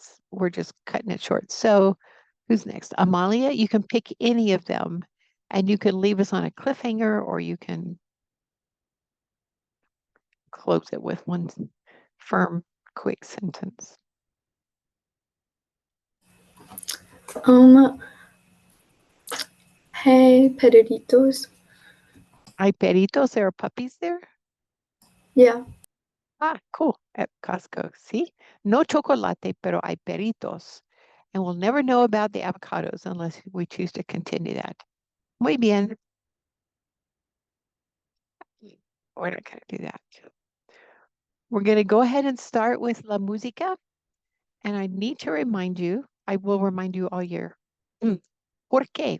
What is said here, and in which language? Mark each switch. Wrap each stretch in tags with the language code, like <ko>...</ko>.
<en>We're just cutting it short. So who's next? Amalia, you can pick any of them and you can leave us on a cliffhanger or you can close it with one firm, quick sentence.</en> <es>Hey, perritos. Hay peritos,</es> <en>there are puppies there? Yeah. Ah, cool, at Costco. See?</en> <es>No chocolate, pero hay peritos.</es> <en>And we'll never know about the avocados unless we choose to continue that.</en> <es>Muy bien.</es> <en>We're not going to do that. We're going to go ahead and start with La Música. And I need to remind you, I will remind you all year.</en> <es>¿Por qué?</es>